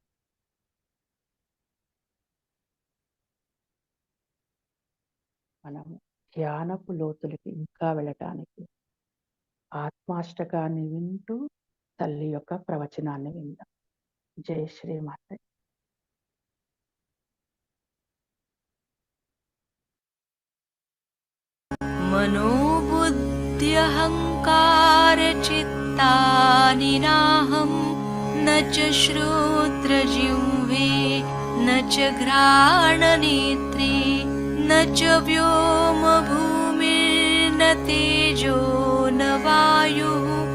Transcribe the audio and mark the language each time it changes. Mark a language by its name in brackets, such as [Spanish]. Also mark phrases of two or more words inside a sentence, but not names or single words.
[Telugu] మనం ధ్యానపు లోతులకి ఇంకా వెళ్ళటానికి ఆత్మాష్టకాన్ని వింటూ తల్లి యొక్క ప్రవచనాన్ని విందాం. జై శ్రీమాత. [Sanskrit] मनोबुद्ध्यहङ्कारचित्तानि नाहं न च श्रोत्रजिह्वे न च घ्राणनेत्रे न च व्योमभूमिर्न तेजो न वायुः